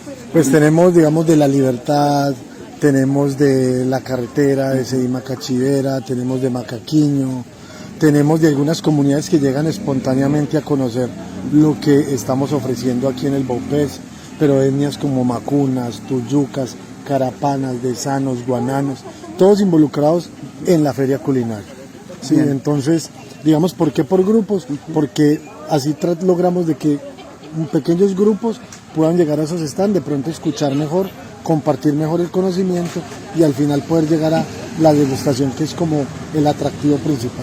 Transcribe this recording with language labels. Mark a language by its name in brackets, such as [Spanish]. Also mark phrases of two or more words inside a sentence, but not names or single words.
[Spanish] Pues tenemos, digamos, de La Libertad, tenemos de La Carretera, de Sedimacachivera, tenemos de Macaquiño, tenemos de algunas comunidades que llegan espontáneamente a conocer lo que estamos ofreciendo aquí en el Baupés, pero etnias como macunas, tuyucas, carapanas, desanos, guananos, todos involucrados en la feria culinaria. Sí, entonces, digamos, ¿por qué por grupos? Porque así logramos de que pequeños grupos puedan llegar a esos stands, de pronto escuchar mejor, compartir mejor el conocimiento y al final poder llegar a la degustación, que es como el atractivo principal.